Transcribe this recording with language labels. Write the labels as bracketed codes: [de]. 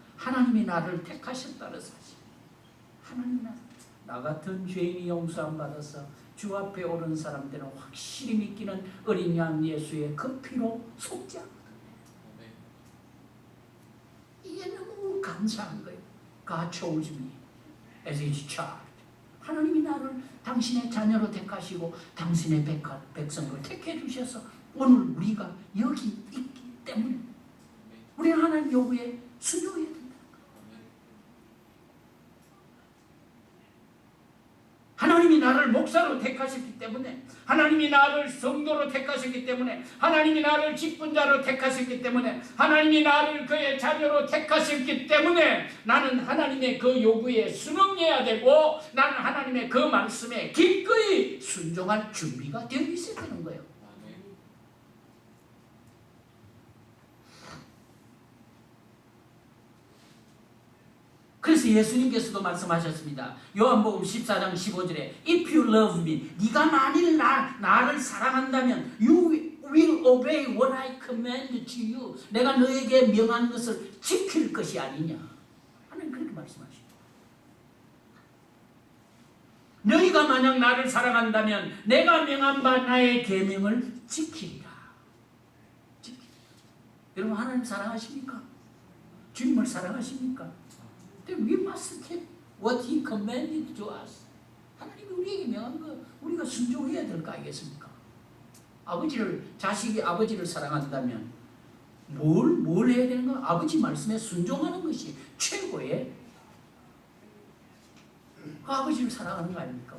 [ko] 하나님이 나를 택하셨다는 사실. 하나님 나 같은 죄인이 용서함 받아서 주 앞에 오는 사람들은 확실히 믿기는 어린 양 예수의 그 피로 속지 않거든요. 이게 너무 감사한 거예요. [en] God chose me as His child. [ko] 하나님이 나를 당신의 자녀로 택하시고 당신의 백성으로 택해 주셔서 오늘 우리가 여기 있기 때문에 우리는 하나님 요구에 순종해야 된다. 나를 목사로 택하셨기 때문에, 하나님이 나를 성도로 택하셨기 때문에, 하나님이 나를 직분자로 택하셨기 때문에, 하나님이 나를 그의 자녀로 택하셨기 때문에 나는 하나님의 그 요구에 순응해야 되고, 나는 하나님의 그 말씀에 기꺼이 순종할 준비가 되어 있어야 되는 거예요. 그래서 예수님께서도 말씀하셨습니다. 요한복음 14장 15절에 [en] If you love me, [ko] 네가 만일 나를 사랑한다면 [en] You will obey what I command to you. [ko] 내가 너에게 명한 것을 지킬 것이 아니냐. 하나님 그렇게 말씀하십니다. 너희가 만약 나를 사랑한다면 내가 명한 바 나의 계명을 지키리라. 여러분 하나님 사랑하십니까? 주님을 사랑하십니까? [en] We must keep what He commanded to us. [ko] 하나님이 우리에게 명한 거 우리가 순종해야 될 거 아니겠습니까? 자식이 아버지를 사랑한다면 뭘 해야 되는 거? 아버지 말씀에 순종하는 것이 최고의 아버지를 사랑하는 거 아닙니까?